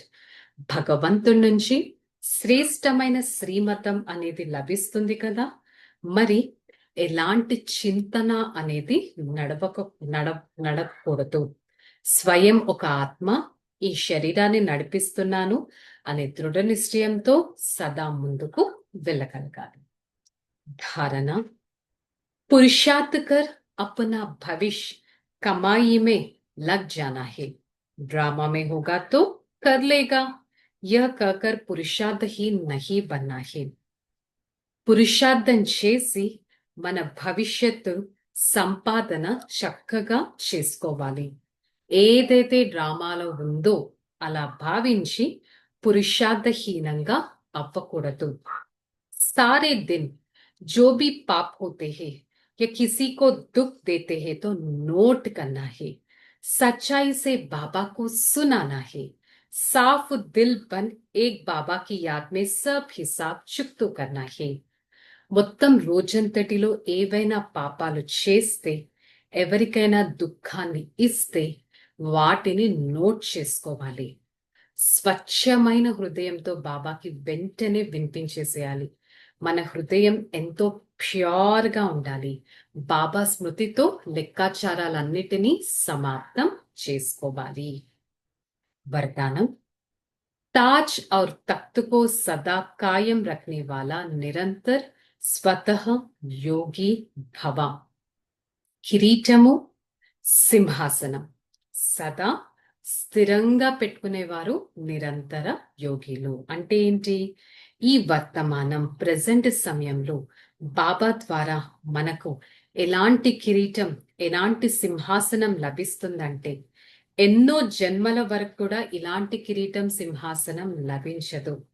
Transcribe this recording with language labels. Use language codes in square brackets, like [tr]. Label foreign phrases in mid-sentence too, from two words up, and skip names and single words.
[te] భగవంతుడి నుంచి శ్రేష్టమైన శ్రీమతం అనేది లభిస్తుంది కదా, మరి ఎలాంటి చింతన అనేది నడవక నడ నడకూడదు. స్వయం ఒక ఆత్మ, ఈ శరీరాన్ని నడిపిస్తున్నాను అనే దృఢ నిశ్చయంతో సదా ముందుకు వెళ్ళగలగాలి. [hi] धारणा, पुरुषार्थ कर अपना भविष्य कमाई में लग जाना है। ड्रामा में होगा तो कर लेगा, यह कहकर पुरुषार्थ ही नहीं बनना है. [te] పురుషార్థం చేసి మన భవిష్యత్తు సంపాదన చక్కగా చేసుకోవాలి. ఏదైతే డ్రామాలో ఉందో అలా భావించి పురుషార్థహీనంగా అవ్వకూడదు. [hi] सारे दिन जो भी पाप होते हैं या किसी को दुख देते हैं तो नोट करना है, सच्चाई से बाबा को सुनाना है, साफ दिल बन एक बाबा की याद में सब हिसाब चुकतो करना है. [te] మొత్తం రోజంతటిలో ఏవైనా పాపాలు చేస్తే, ఎవరికైనా దుఃఖాన్ని ఇస్తే వాటిని నోట్ చేసుకోవాలి. స్వచ్ఛమైన హృదయంతో బాబాకి వెంటనే వినిపించేసేయాలి. మన హృదయం ఎంతో ప్యూర్గా ఉండాలి. బాబా స్మృతితో లెక్కాచారాలన్నిటినీ సమాప్తం చేసుకోవాలి. [hi] वरदानम, ताज और तख्त को सदा कायम रखने वाला निरंतर स्वतः योगी भव. [te] కిరీటము, సింహాసనం సదా స్థిరంగా పెట్టుకునేవారు నిరంతర యోగిలు. అంటే ఏంటి? ఈ వర్తమానం ప్రెజెంట్ సమయంలో బాబా ద్వారా మనకు ఎలాంటి కిరీటం, ఎలాంటి సింహాసనం లభిస్తుందంటే, ఎన్నో జన్మల వరకు కూడా ఇలాంటి కిరీటం, సింహాసనం లభించదు.